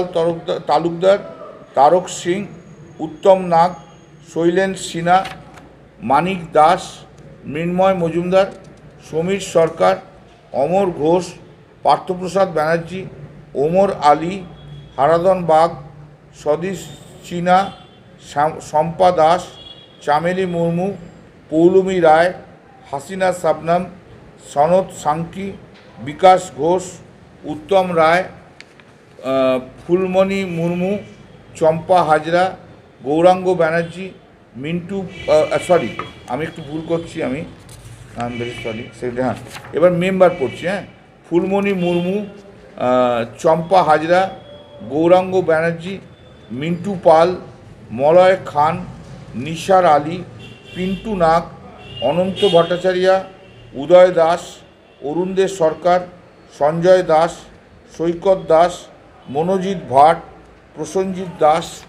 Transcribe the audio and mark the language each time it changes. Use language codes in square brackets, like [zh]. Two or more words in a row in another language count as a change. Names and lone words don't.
[en] Talukdar, Tarak Singh, Uttam Nag, Shailen Sinha, Manik Das, Mrinmoy Mojumdar, Somir Sarkar, Amar Ghosh, Parthoprasad Banerjee, Omar Ali, Haradhan Bagh, Sadish China, Shampa Das, Chameli Murmu, Poulumi Rai, Hasina Sabnam, Sanat Sankhi, Vikas Ghosh, Uttam Rai, Fulmani Murmu, Champa Hajra, Gaurango Banerjee, Mintu, sorry, [bn] আমি একটু ভুল করছি আমি [en] I am very [bn] সরি সেটা হ্যাঁ এবার মেম্বার পড়ছি হ্যাঁ ফুলমণি মুর্মু চম্পা হাজরা গৌরাঙ্গ ব্যানার্জি মিন্টু পাল মলয় খান নিসার আলী পিন্টু নাগ অনন্ত ভট্টাচার্য উদয় দাস অরুণদেব সরকার সঞ্জয় দাস সৈকত দাস মনোজিৎ ভাট প্রসেনজিৎ দাস